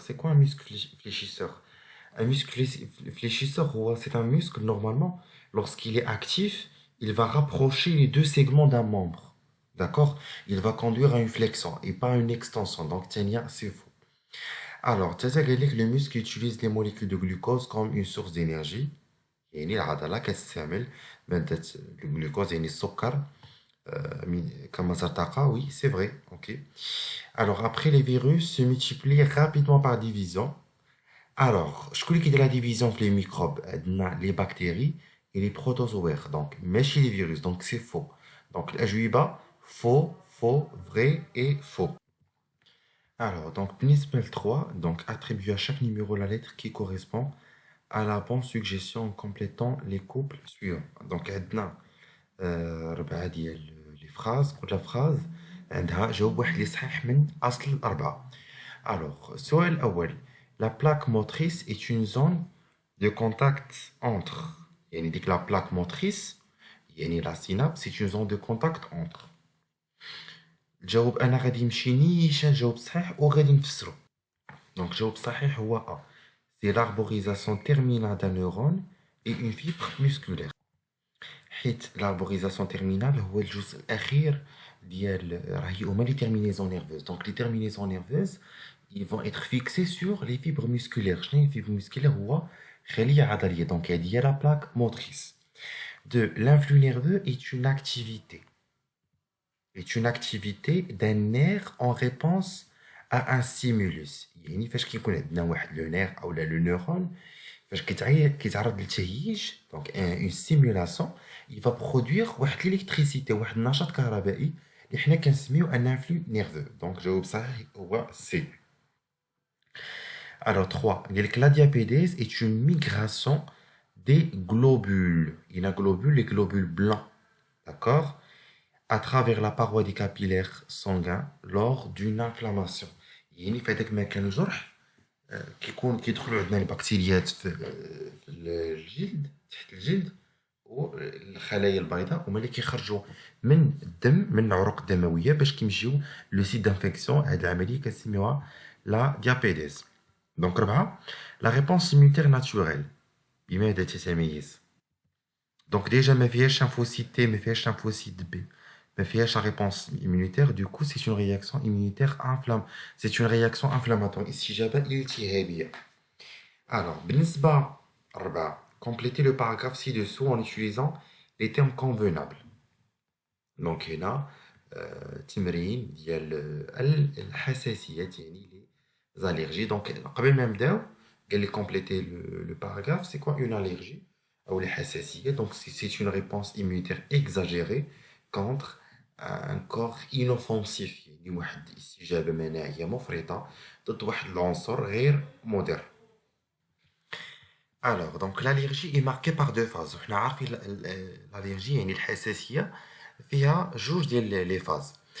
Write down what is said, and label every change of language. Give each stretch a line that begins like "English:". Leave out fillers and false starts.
French: C'est quoi un muscle fléchisseur? Un muscle fléchisseur, c'est un muscle normalement lorsqu'il est actif, il va rapprocher les deux segments d'un membre. D'accord. Il va conduire à une flexion et pas à une extension. Donc, Tania, c'est faux. Alors, le muscle utilise les molécules de glucose comme une source d'énergie.
Arabic: يعني العضلة كتستعمل مادة الجلوكوز، يعني السكر كمصدر طاقة.
French: Oui, c'est vrai. Ok. Alors, après, les virus se multiplient rapidement par division. Alors,
Arabic: شكون اللي كيدير
French: la division في les microbes؟
Arabic: عندنا
French: les bactéries et les protozoaires. Donc,
Arabic: ماشي
French: les virus. Donc, c'est faux. Donc,
Arabic: الأجوبة
French: faux, faux, vrai et faux. Alors, donc, بالنسبة ل 3, donc, attribue à chaque numéro la lettre qui correspond à la bonne suggestion en complétant les couples suivants.
Arabic: Donc, عندنا 4 ديال
French: les phrases.
Arabic: كل phrase عندها جواب واحد اللي صحيح من أصل الأربعة.
French: Alors, السؤال الأول: la plaque motrice est une zone de contact entre،
Arabic: يعني ديك
French: la plaque motrice يعني la synapse c'est une zone de contact entre.
Arabic: الجواب أنا غادي نمشي نيشان جواب صحيح وغادي نفسرو. دونك الجواب الصحيح هو A.
French: c'est l'arborisation terminale d'un neurone et une fibre musculaire.
Arabic: حيت
French: l'arborisation terminale
Arabic: هو الجزء الأخير ديال راهي هما
French: les terminaisons nerveuses. Donc les terminaisons nerveuses ils vont être fixés sur les fibres musculaires.
Arabic: شنو هي الفيبر musculaire؟ هو خلية عضلية. دونك هذه هي
French: la plaque motrice. Deux, l'influx nerveux est une activité d'un nerf en réponse à un stimulus.
Arabic: يعني فاش كيكون عندنا واحد لو نير او لا لو نيرون فاش كيتعرض للتهيج دونك
French: une stimulation il va produire
Arabic: واحد l'électricité واحد النشاط كهربائي اللي حنا كنسميو
French: un influx nerveux
Arabic: donc جواب صحيح هو سي.
French: Alors 3, la diapédèse est une migration des globules. Il y a globules, les globules blancs, d'accord, à travers la paroi des capillaires sanguins lors d'une inflammation.
Arabic: يعني في هذاك المكان الجرح كيدخلوا عندنا البكتيريات في الجلد تحت الجلد والخلايا البيضاء هما اللي كيخرجوا من الدم من العروق الدمويه باش كيمشيو لو سيت دانفيكسيون. هاد العمليه كنسميوها لا ديابيديز.
French: دونك 4 لا ريبونس immunitaire naturelle
Arabic: بماذا تتميز؟
French: دونك ديجا ما فيهاش lymphocyte T ما فيهاش lymphocyte B ما فيهاش réponse immunitaire du coup c'est une réaction immunitaire c'est une réaction inflammatoire
Arabic: استجابة التهابية.
French: Alors
Arabic: بالنسبة
French: 4 complétez le paragraphe ci-dessous en utilisant les termes convenables.
Arabic: Donc هنا تمرين ديال الحساسيات يعني
French: les allergies.
Arabic: Donc قبل ما نبداو قال لي
French: compléter le paragraphe. C'est quoi une allergie ou les حساسية? Donc c'est une réponse immunitaire exagérée contre un corps inoffensif
Arabic: يعني واحد استجابة مناعية مفرطة ضد واحد العنصر غير مضر.
French: Alors, donc l'allergie est marquée par deux phases. On a l'allergie et
Arabic: الحساسية فيها جوج ديال
French: les phases.